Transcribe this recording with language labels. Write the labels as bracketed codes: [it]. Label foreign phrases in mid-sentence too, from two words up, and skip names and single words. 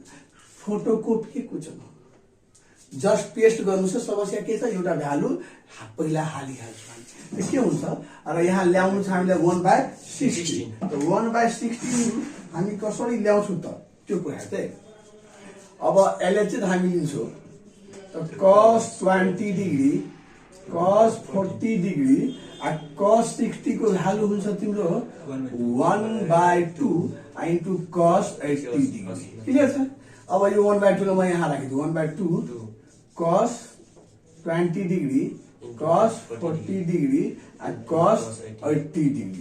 [en] photocopy question [ne] हो, [en] just paste [ne] गर्नु छ। समस्या के छ, एउटा भ्यालु पहिला हालिहाल्छु के हुन्छ, र यहाँ ल्याउनु छ हामीलाई 1/16। त 1/16 हामी कसरी ल्याउँछौँ त त्यो कुरा चाहिँ अब यसले चाहिँ हामी लिन्छौँ cos 20 डिग्री, cos 40 डिग्री, cos 60 को भ्यालु हुन्छ तिम्रो 1/2 इन्टु cos 80 डिग्री। क्लियर छ। अब यो 1/2 लाई म यहाँ राखिदिन्छु, 1/2 cos 20 डिग्री, cos 40 डिग्री, cos 80 डिग्री।